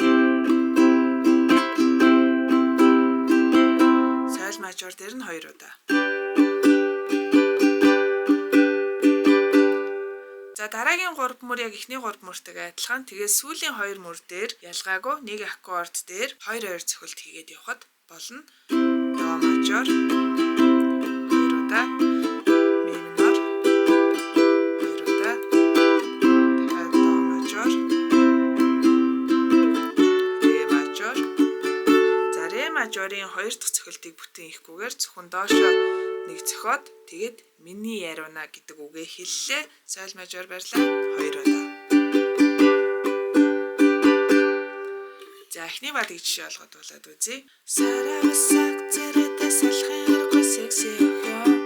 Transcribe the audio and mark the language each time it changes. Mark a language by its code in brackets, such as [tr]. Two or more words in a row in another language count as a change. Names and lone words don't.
[mn] Соль мажор дээр нь 2 удаа. За дараагийн 3 мөр яг эхний 3 мөртэйгээ адилхан. Тэгээд сүүлийн 2 мөр дээр ялгаагүй нэг аккорд дээр 2 цохилт хийгээд явхад болно. До мажор 2 удаа, ми минор 2 удаа, дахиад до мажор, ре мажор. За ре мажорын 2 дахь цохилтыг бүтэн хийхгүйгээр зөвхөн доошо нэг цохиод тэгээд миний Aruana гэдэг үгээ хэллээ. Соль мажор барьлаа 2 удаа. За эхний бадыг жишээ олгоод болоод үзье. Саравсак зэрэгтэй салхын аргагүй секси охё.